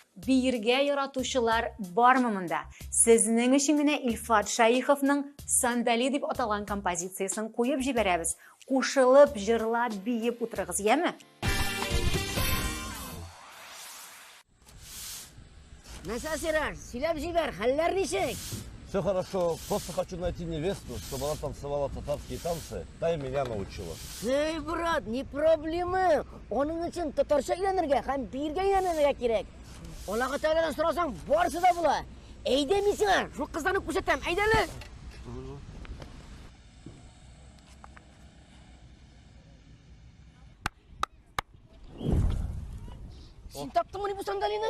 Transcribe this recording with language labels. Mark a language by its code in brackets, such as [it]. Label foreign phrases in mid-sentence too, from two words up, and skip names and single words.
[tt] бирге яратучылар бармы монда? Сезнең өчен генә Илфат Шаиховның «Сандали» дип аталган композициясын куеп җибәрәбез. Кушылып, җырлап, биеп утырыгыз, яме? Насасирар, сөйләп җибәр, хәлләр ничек? [ru] Все хорошо, просто хочу найти невесту, чтобы она танцевала татарские танцы, да и меня научила. Эй, брат, не проблема. [tt] Оның өчен татарча өйрәнергә һәм биргә өйрәнергә кирәк. Аллаһы Тәгаләдән сорасаң, барысы да була. Әйдә мин сиңа, шу кызларны күрсәтәм, әйдәле. Син таптыңмы ни бу сандалины?